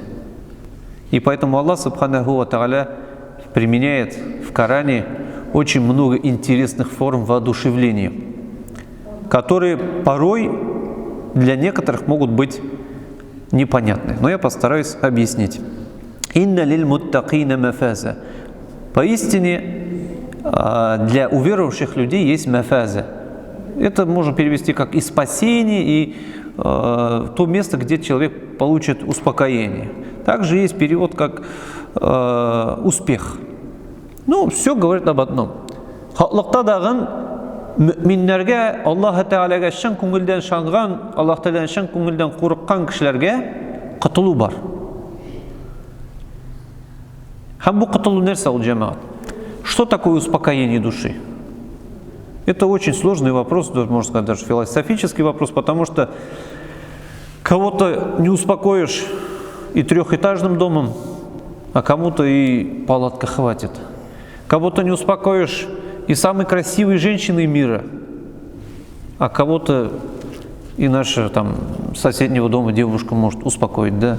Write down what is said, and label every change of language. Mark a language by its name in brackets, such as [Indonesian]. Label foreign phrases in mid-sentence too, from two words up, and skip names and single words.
[Russian] И поэтому Аллах [Arabic] سبحانه وتعالى [Russian] применяет в Коране очень много интересных форм воодушевления, которые порой для некоторых могут быть непонятны. Но я постараюсь объяснить. [Arabic] «إن للمتقين مفازا». [Russian] Поистине, для уверовавших людей есть мафаза. Это можно перевести как и спасение, и то место, где человек получит успокоение. Также есть перевод как успех. Ну, все говорит об одном. [Tatar] Хаклыкта дагы мөминнәргә, Аллаһ Тәгаләгә шын күңелдән шанган, Аллаһ Тәгаләдән шын күңелдән курыккан кешеләргә котылу бар. Һәм бу котылу нәрсә ул җәмәгать? [Russian] Что такое успокоение души? Это очень сложный вопрос, можно сказать, даже философический вопрос, потому что кого-то не успокоишь и трехэтажным домом, а кому-то и палатка хватит. Кого-то не успокоишь и самой красивой женщиной мира, а кого-то и наша там соседнего дома девушка может успокоить, да?